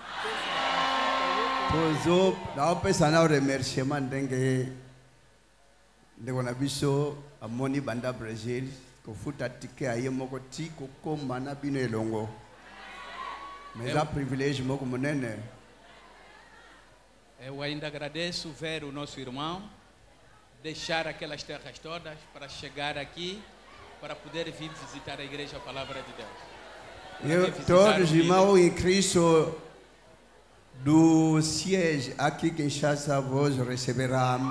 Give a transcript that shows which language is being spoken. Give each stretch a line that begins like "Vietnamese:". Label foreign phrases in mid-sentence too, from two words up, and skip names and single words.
Lingala: Pozo, na pesa na remerciement ndenge ndeko na biso amoni banda Brazil ko futa tike aye moko ti ko komba na bino elongo. Mais a privilégio moko monene.
Portuguese: Eu ainda agradeço ver o nosso irmão deixar aquelas terras todas para chegar aqui para poder vir visitar a igreja, a palavra de Deus. Todos os irmãos em Cristo do siège aqui em Kinshasa vos receberão.